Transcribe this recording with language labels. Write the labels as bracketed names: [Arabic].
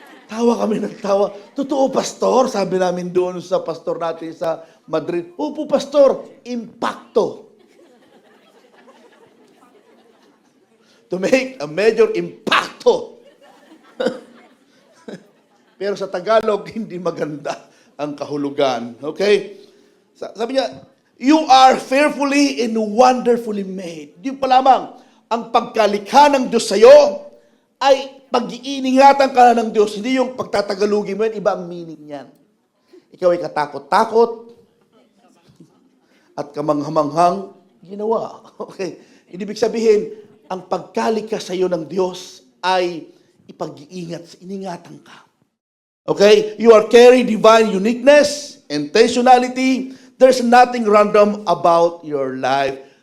[Filipino] Tawa kami ng tawa. Totoo, pastor, sabi namin doon sa pastor natin sa Madrid. Opo, pastor, impacto. [English] To make a major impacto. [Filipino] Pero sa Tagalog, hindi maganda ang kahulugan. Okay? Sabi niya, [English] you are fearfully and wonderfully made. [Filipino] Di pa lamang, ang pagkalikha ng Diyos sa'yo ay pag-iingatan ka na ng Diyos. Hindi yung pagtatagalugin mo yan, iba ang meaning niyan. Ikaw ay katakot-takot at kamanghamanghang ginawa. Okay? Ibig sabihin, ang pagkalikha sa iyo ng Diyos ay ingatan ka. Okay? [English] You are carrying divine uniqueness, intentionality. There's nothing random about your life.